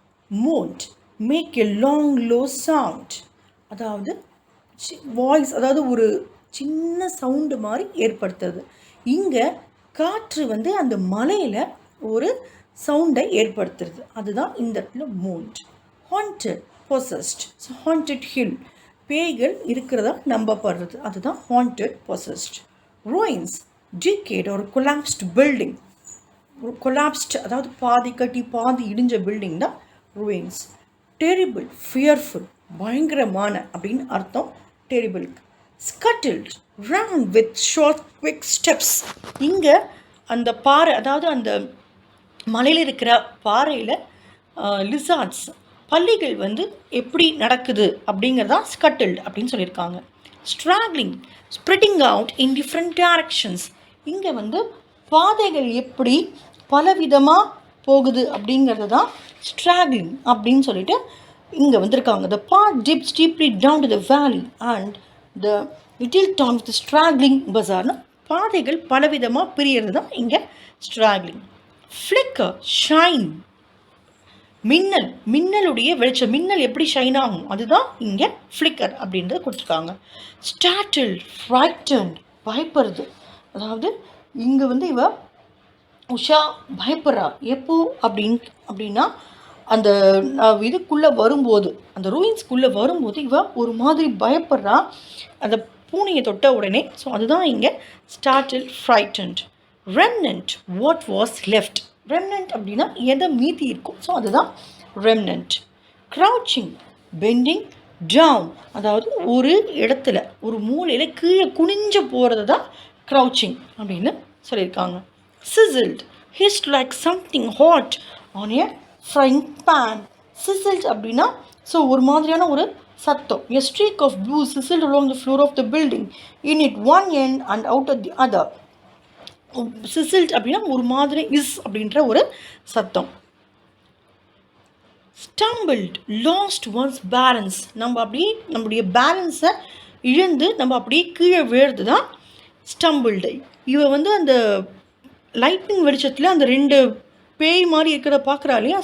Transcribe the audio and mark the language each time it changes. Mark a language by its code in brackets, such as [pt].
[en] moaned, make a long low sound, [ta] அதாவது voice, அதாவது ஒரு சின்ன சவுண்டு மாதிரி ஏற்படுத்துறது. இங்கே காற்று அந்த மலையில் ஒரு சவுண்டை ஏற்படுத்துறது. அதுதான் இந்த இடத்துல மோண்ட். Haunted, possessed. So haunted hill, பேய்கள் இருக்கிறதா நம்பப்படுறது. அதுதான் haunted, possessed. [en] ruins, decayed or collapsed building. [ta] collapsed, அதாவது பாதி கட்டி பாதி இடிஞ்ச பில்டிங் தான் ruins. [en] terrible, fearful, [ta] பயங்கரமான அப்படின்னு அர்த்தம் terrible. [en] scuttled, ran with short quick steps. [ta] இங்கே அந்த பாறை, அதாவது அந்த மலையில் இருக்கிற பாறையில் லிசார்ட்ஸ், பல்லிகள் எப்படி நடக்குது அப்படிங்கிறதா scuttled அப்படின்னு சொல்லியிருக்காங்க. [en] straggling, spreading out in different directions. [ta] இங்கே பாதைகள் எப்படி பலவிதமாக போகுது அப்படிங்கிறது தான் straggling அப்படின்னு சொல்லிட்டு இங்கே வந்திருக்காங்க. [en] the path dips deeply down to the valley and the little town with the straggling bazaar. [ta] பாதைகள் பலவிதமாக பிரியறது தான் இங்கே straggling. flicker, shine, மின்னல், மின்னலுடைய வெளிச்சம், மின்னல் எப்படி ஷைன் ஆகும் அதுதான் இங்கே ஃப்ளிக்கர் அப்படின்றத கொடுத்துருக்காங்க. ஸ்டார்டில், ஃப்ரைட்டன்ட், பயப்படுறது. அதாவது இங்கே இவ உஷா பயப்படுறா. எப்போ அப்படின்னா அந்த இதுக்குள்ளே வரும்போது, அந்த ரூயின்ஸ்குள்ளே வரும்போது இவ ஒரு மாதிரி பயப்படுறா அந்த பூனையை தொட்ட உடனே. ஸோ அதுதான் இங்கே ஸ்டார்டில், frightened. Remnant, [en] What was left. [ta] Remnant அப்படின்னா எதை மீதி இருக்கும், ஸோ அதுதான் ரெம்னன்ட். க்ரௌச்சிங், [en] bending down, [ta] அதாவது ஒரு இடத்துல ஒரு மூலையில் கீழே குனிஞ்சு போகிறது தான் க்ரௌச்சிங் அப்படின்னு சொல்லியிருக்காங்க. [en] Sizzled, hissed like something hot on a frying pan. [ta] Chiselled அப்படின்னா ஸோ ஒரு மாதிரியான ஒரு சத்தம். [en] A streak of blue sizzled along the floor of the building, in it one end and out at the other. [ta] Chiselled அப்படின்னா ஒரு மாதிரி is அப்படின்ற ஒரு சத்தம். ஸ்டம்பிள்ட், [en] lost one's balance, [ta] நம்ம அப்படியே நம்முடைய பேலன்ஸை இழந்து நம்ம அப்படியே கீழே விழுறது தான் ஸ்டம்பிள்டு. இவ அந்த லைட்னிங் வெளிச்சத்தில் அந்த ரெண்டு பேய் மாதிரி இருக்கிறத பார்க்குறா இல்லையா.